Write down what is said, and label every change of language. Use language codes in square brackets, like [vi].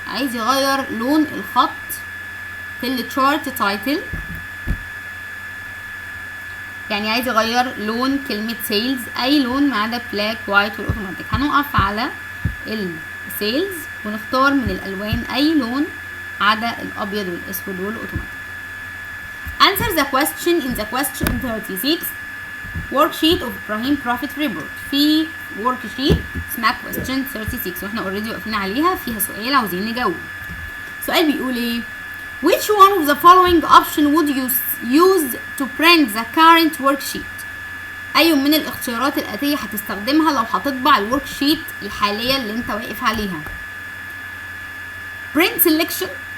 [ar] عايز يغير لون الخط في التشارت تايتل، يعني عايز يغير لون كلمة سيلز أي لون ما عدا بلاك وايت والأوتوماتيك. هنقف على السيلز ونختار من الألوان أي لون عدا الأبيض والأسود والأوتوماتيك. [en] Answer the question in the question 36 worksheet of Ibrahim Profit Report. [ar] في worksheet اسمها question 36 واحنا اوريدي واقفين عليها، فيها سؤال عاوزين نجاوب. سؤال بيقول ايه؟ [en] Which one of the following option would you use to print the current worksheet؟ [ar] أي من الاختيارات الآتية هتستخدمها لو هتطبع الورك شيت الحالية اللي انت واقف عليها؟ [en] print selection.